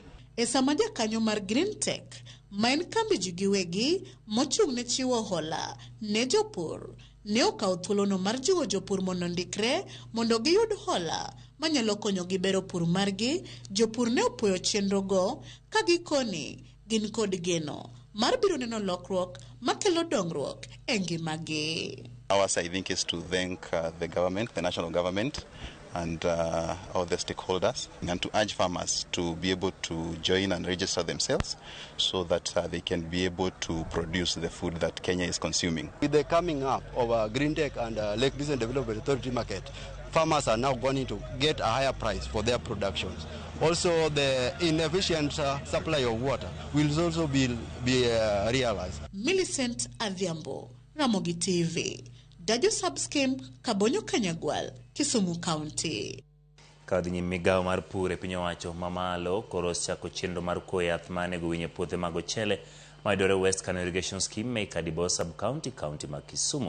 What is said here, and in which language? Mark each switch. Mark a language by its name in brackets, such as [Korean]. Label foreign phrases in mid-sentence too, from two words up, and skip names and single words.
[Luo (Kenya and Tanzania)] E sama jakanyo mar Green Tech ma en kambi ji giwegi mochung' ne chiwo hola ne jopur ne okawo thuolono mar jiwo jopur mondo ndikre mondo giyud hola manyalo konyo gi bero pur margi. Jopur ne opuoyo chenro go ka gikoni gin kod geno mar biro neno lokruok makelo dongruok e ngimagi. [English] Ours, I think, is to thank the government, the national government, and all the stakeholders, and to urge farmers to be able to join and register themselves so that they can be able to produce the food that Kenya is consuming. With the coming up of Green Tech and Lake Basin Development Authority market, farmers are now going to get a higher price for their productions. Also, the inefficient supply of water will also be realized. Millicent Adhiambo, Ramogi TV. Dajo Subscheme, Kabonyo Kanyagwal, Kisumu County. [Luo (Kenya and Tanzania)] Kadhi migawo mar pur e piny owacho mamalo koro chako chenro mar kuo yath manego winy e puothe mag ochele mayudore West Kano Irrigation Scheme me Kadibo Sub-County, County ma Kisumu.